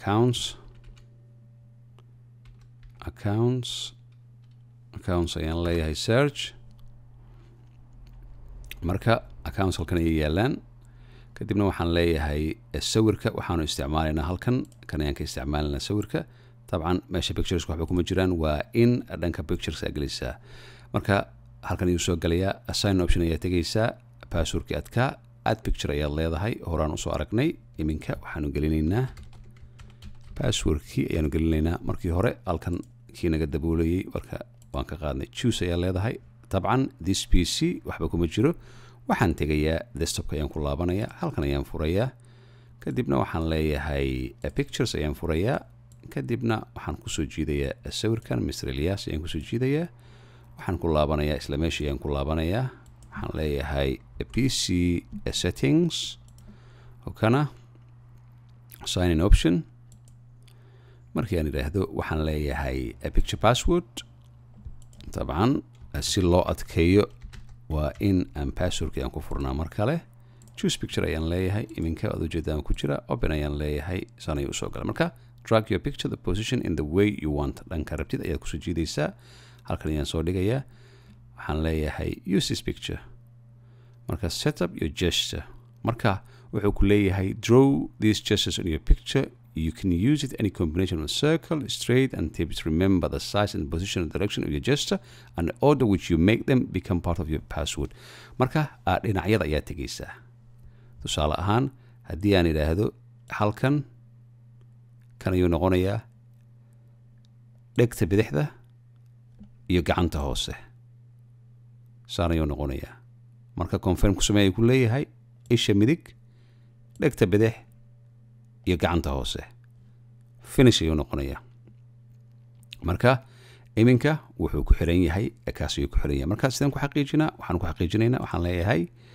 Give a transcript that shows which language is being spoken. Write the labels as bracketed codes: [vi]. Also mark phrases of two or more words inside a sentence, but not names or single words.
[so] accounts ayaan leeyahay search marka accounts halkan ayay yaalaan kadibna waxaan leeyahay sawirka waxaanu isticmaalaynaa halkan kan ayaan ka isticmaalaynaa sawirka طبعا meesha pictures waxba kuma jiraan waa in dhanka pictures aad gelaysaa marka halkan ayuu soo galayaa [en] assign option [so] ayaa tegaysaa passwordkii adkaa [en] add picture [so] ayaad leedahay horaan usoo aragnay iminka waxaanu gelinaynaa passwordkii ayaanu gelinaynaa markii hore halkan kii naga daboolayay marka waan ka qaadnay choose ayaa leedahay طبعا [en] this pc [so] waxba kuma jiro waxaan tegayaa desktopka ayaan ku laabanayaa halkan ayaan furayaa kadibna waxaan leeyahay pictures ayaan furayaa kadibna waxaan kusoo jiidayaa sawirkan Mr. Elias ayaan kusoo jiidayaa waxaan ku laabanayaa isla meeshii ayaan ku laabanayaa waxaan leeyahay [en] PC settings [so] okana [en] sign in option [so] markii aan idhaahdo waxaan leeyahay [en] picture password [so] طبعا si loo adkeeyo waa in aan passwordkii aan ku furnaa mar kale [en] choose picture [so] ayaan leeyahay iminka aad ujeedaan ku jira open ayaan leeyahay saan ayuu usoo galay marka [en] drag your picture the position in the way you want [so] dhanka rabtid ayaad kusoo jiidaysaa halkan ayaan soo dhigayaa waxaan leeyahay [en] use this picture [so] marka [en] set up your gesture [so] marka wuxuu ku leeyahay draw [en] these gestures on your picture you can use it any combination of circle straight and tips remember the size and position and direction of your gesture and the order which you make them become part of your password [so] marka dhinacyada ayaa tegaysaa tusaale ahaan haddii aan idhaahdo halkan kan ayuu noqonayaa dhegta bidixda iyo gacanta hoose saan ayuu noqonayaa marka confirm ku sameeya ku leeyahay isha midig dhegta bidix iyo gacanta hoose finish ayuu noqonayaa marka iminka wuxuu ku xiran yahay kaas ayuu ku xiran yahay marka sidaan ku xaqiijinaa waxaan ku xaqiijinaynaa waxaan leeyahay